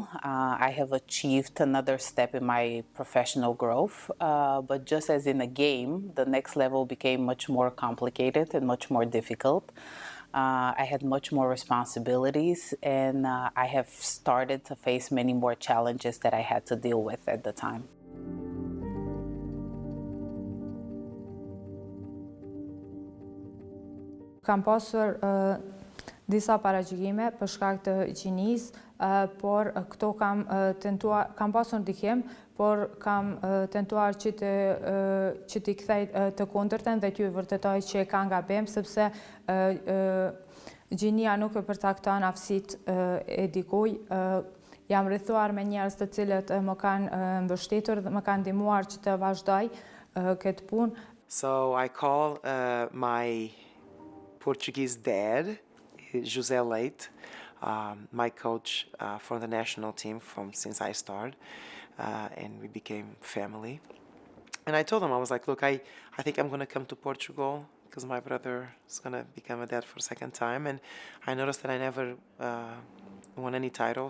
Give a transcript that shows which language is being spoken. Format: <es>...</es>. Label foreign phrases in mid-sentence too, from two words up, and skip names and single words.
<en>I have achieved another step in my professional growth. But just as in a game, the next level became much more complicated and much more difficult. I had much more responsibilities, and I have started to face many more challenges that I had to deal with at the time.</en> <sq>Kam pasur disa paragjykime për shkak të gjinisë, por këto kam pasur ndikim, por kam tentuar që t'i kthej të kundërtën dhe t'ju vërtetoj që ka gabim, sepse gjinia nuk e përcakton aftësitë e dikujt. Jam rrethuar me njerëz të cilët më kanë mbështetur dhe më kanë ndihmuar që të vazhdoj këtë punë.</sq> <en>So I call my Portuguese dad, José Leite, my coach for the national team since I started, and we became family. And I told him, I was like, look, I think I'm going to come to Portugal because my brother is going to become a dad for a second time, and I noticed that I never won any titles.</en>